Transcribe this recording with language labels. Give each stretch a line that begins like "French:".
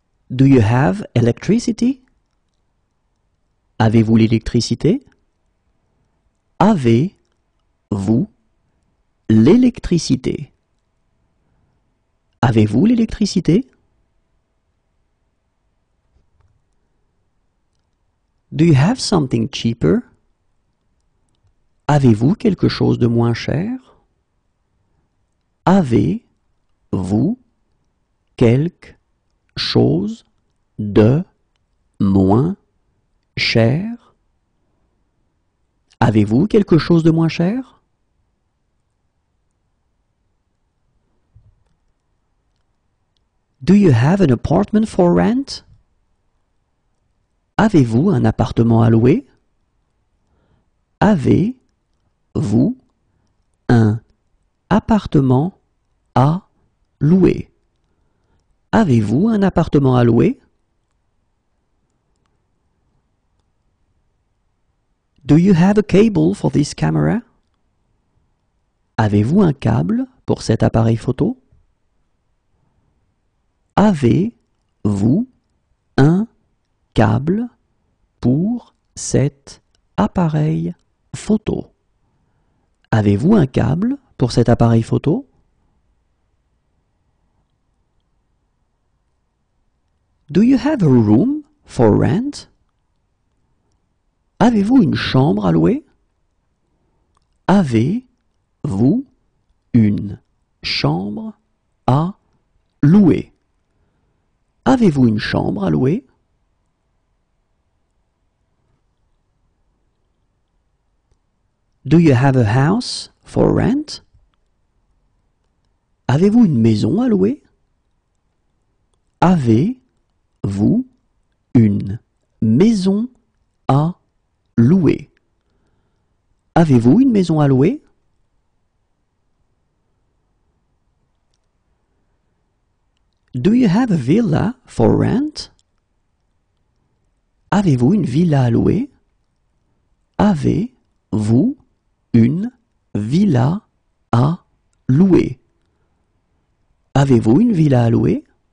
English: Do you have electricity?
French: Avez-vous l'électricité? Avez-vous l'électricité? Avez-vous l'électricité?
English: Do you have something cheaper?
French: Avez-vous quelque chose de moins cher? Avez-vous quelque chose de moins cher? Avez-vous quelque chose de moins cher?
English: Do you have an apartment for rent?
French: Avez-vous un appartement à louer? Avez-vous un appartement à louer? Avez-vous un appartement à louer?
English: Do you have a cable for this camera?
French: Avez-vous un câble pour cet appareil photo? Avez-vous un câble pour cet appareil photo? Avez-vous un câble pour cet appareil photo?
English: Do you have a room for rent?
French: Avez-vous une chambre à louer? Avez-vous une chambre à louer? Avez-vous une chambre à louer?
English: Do you have a house for rent?
French: Avez-vous une maison à louer? Avez-vous une maison à louer? Avez-vous une maison à louer?
English: Do you have a villa for rent?
French: Avez-vous une villa à louer? Avez-vous une villa à louer? Avez-vous une villa à louer?